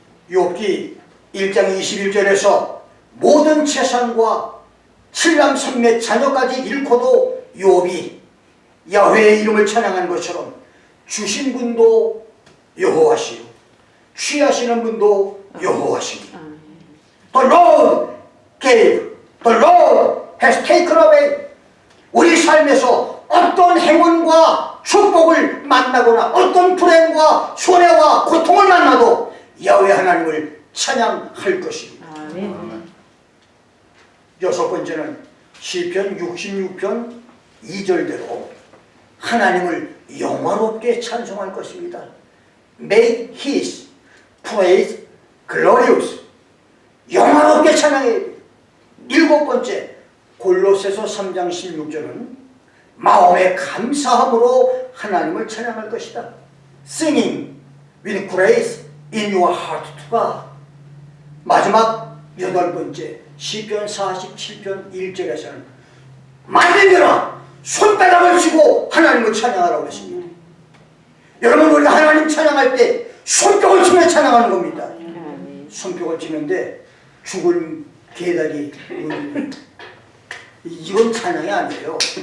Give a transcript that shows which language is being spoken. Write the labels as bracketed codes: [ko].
[ko] 욥기 1장 21절에서 모든 재산과 칠남 삼매 자녀까지 잃고도 욥이 야훼의 이름을 찬양한 것처럼 주신 분도 여호와시요 취하시는 분도 여호와십니다. [en] The Lord gave, the Lord has taken away. [ko] 우리 삶에서 어떤 행운과 축복을 만나거나 어떤 불행과 손해와 고통을 만나도 야훼 하나님을 찬양할 것입니다. 여섯 번째는 시편 66편 2절대로 하나님을 영화롭게 찬송할 것입니다. [en] Make His praise glorious. [ko] 영화롭게 찬양해야 돼요. 일곱 번째 골로새서 3장 16절은 마음의 감사함으로 하나님을 찬양할 것이다. [en] Singing with grace in your heart to God. [ko] 마지막 여덟 번째 시편 47편 1절에서는 만민들아 손바닥을 쥐고 하나님을 찬양하라고 했습니다. 여러분 우리가 하나님 찬양할 때 손뼉을 치며 찬양하는 겁니다. 손뼉을 치는데 죽은 개다리 이건 찬양이 아니에요.